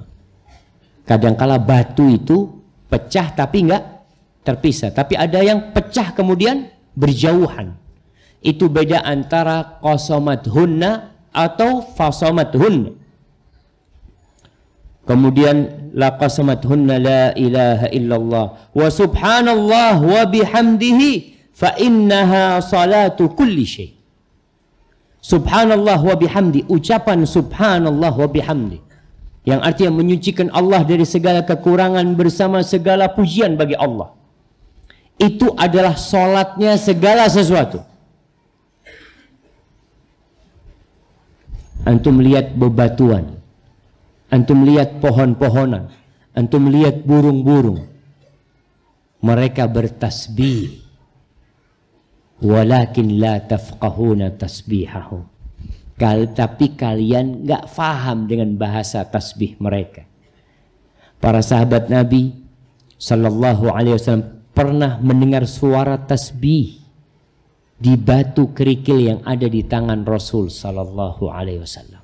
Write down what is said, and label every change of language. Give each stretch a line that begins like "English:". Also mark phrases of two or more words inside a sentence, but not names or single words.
Indonesian: Kadangkala batu itu pecah tapi enggak terpisah, tapi ada yang pecah kemudian berjauhan. Itu beda antara qasamathunna atau fasamathunna.
Arabic: Kemudian لا قسمتهن لا إله إلا الله وسبحان الله وبحمده فإنها صلاة كل شيء. سبحان الله وبحمده, ucapan سبحان الله وبحمده,
Indonesian: yang artinya menyucikan Allah dari segala kekurangan bersama segala pujian bagi Allah. Itu adalah salatnya segala sesuatu. Antum lihat bebatuan, antum lihat pohon-pohonan, antum lihat burung-burung, mereka bertasbih,
Arabic: ولكن لا تفقهون تسبيحهم.
Indonesian: Tapi kalian nggak faham dengan bahasa tasbih mereka. Para sahabat Nabi
Arabic: صلى الله عليه وسلم
Indonesian: pernah mendengar suara tasbih di batu kerikil yang ada di tangan Rasul
Arabic: صلى الله عليه وسلم?